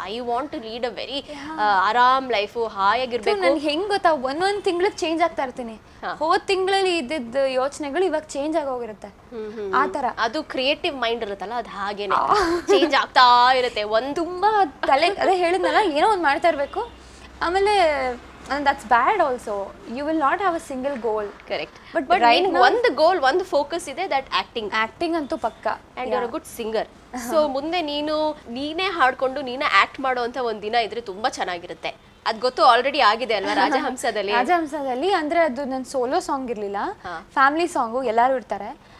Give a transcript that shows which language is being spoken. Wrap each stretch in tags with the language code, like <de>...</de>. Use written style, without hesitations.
<en>I want to lead a very ಆರಾಮ್ life,</en> <kn>ಹಾಯಾಗಿರ್ಬೇಕು. ನನ್ಗೆ ಹೆಂಗೆ ಗೊತ್ತಾ, ಒಂದೊಂದು ತಿಂಗಳಿಗೆ ಚೇಂಜ್ ಆಗ್ತಾ ಇರ್ತೀನಿ. ಹೋದ ತಿಂಗಳಲ್ಲಿ ಇದ್ದಿದ್ದ ಯೋಚನೆಗಳು ಇವಾಗ ಚೇಂಜ್ ಆಗೋಗಿರುತ್ತೆ ಆ ಥರ. ಅದು ಕ್ರಿಯೇಟಿವ್ ಮೈಂಡ್ ಇರುತ್ತಲ್ಲ, ಅದು ಹಾಗೇನೆ ಚೇಂಜ್ ಆಗ್ತಾ ಇರುತ್ತೆ. ಒಂದು ತುಂಬ ತಲೆ ಅದೇ ಹೇಳಿದ್ನಲ್ಲ, ಏನೋ ಒಂದು ಮಾಡ್ತಾ ಇರಬೇಕು. ಆಮೇಲೆ</kn> <en>that's bad also. You will not have a single goal. Correct. But right now</en> <kn>ಒಂದು ಗೋಲ್, ಒಂದು ಫೋಕಸ್ ಇದೆ,</kn> <en>that acting</en> <kn>ಅಂತೂ ಪಕ್ಕ.</kn> <en>And you are a good singer.</en> <kn>So ಮುಂದೆ ನೀನೇ ಹಾಡ್ಕೊಂಡು ನೀನೇ ಆಕ್ಟ್ ಮಾಡುವಂತ ಒಂದು ದಿನ ಇದ್ರೆ ತುಂಬಾ ಚೆನ್ನಾಗಿರುತ್ತೆ. ಅದ್ ಗೊತ್ತು, ಆಲ್ರೆಡಿ ಆಗಿದೆ ಅಲ್ವಾ ರಾಜಹಂಸದಲ್ಲಿ. ಅಂದ್ರೆ ಅದು ನನ್ನ ಸೋಲೋ ಸಾಂಗ್ ಇರ್ಲಿಲ್ಲ, ಫ್ಯಾಮಿಲಿ ಸಾಂಗು. ಎಲ್ಲರೂ ಇರ್ತಾರೆ.</kn>